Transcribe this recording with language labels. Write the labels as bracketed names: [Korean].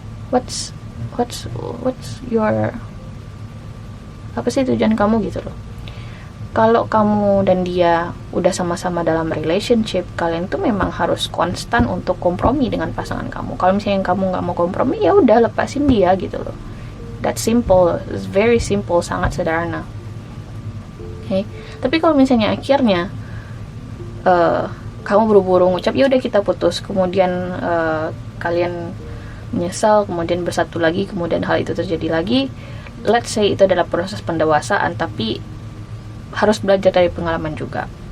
[English] What's your, [Indonesian] apa sih tujuan kamu gitu loh? Kalau kamu dan dia udah sama-sama dalam relationship, kalian tuh memang harus konstan untuk kompromi dengan pasangan kamu. Kalau misalnya kamu nggak mau kompromi, ya udah lepasin dia gitu loh. [English] That's simple, it's very simple, [Indonesian] sangat sederhana. [English] Okay? [Indonesian] Tapi kalau misalnya akhirnya kamu buru-buru ngucap ya udah kita putus, kemudian kalian menyesal, kemudian bersatu lagi, kemudian hal itu terjadi lagi. [English] Let's say [Indonesian] itu adalah proses pendewasaan, tapi harus belajar dari pengalaman juga.